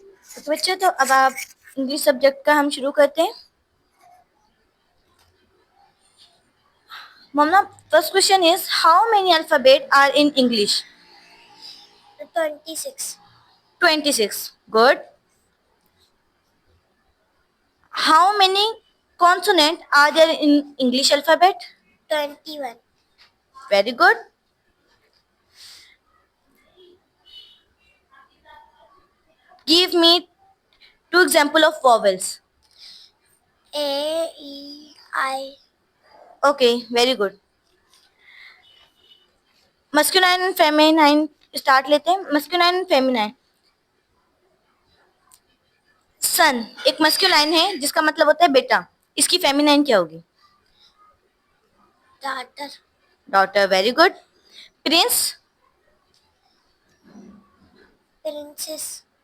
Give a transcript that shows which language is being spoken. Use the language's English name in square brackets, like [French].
[Hindi] तो बच्चों तो अब आप इंग्लिश सब्जेक्ट का हम शुरू करते हैं. [English] Momna, first question is how many alphabet are in English? 26. 26. Good. How many consonant are there in English alphabet? 21. Very good. Give me two example of vowels. A, E, I. Okay, very good. Masculine and feminine start [Hindi] लेते हैं. [English] Masculine and feminine. [Hindi] सन एक masculine है जिसका मतलब होता है बेटा. इसकी फेमिनाइन क्या होगी? [English] Daughter. Daughter. Very good. Prince. Princess.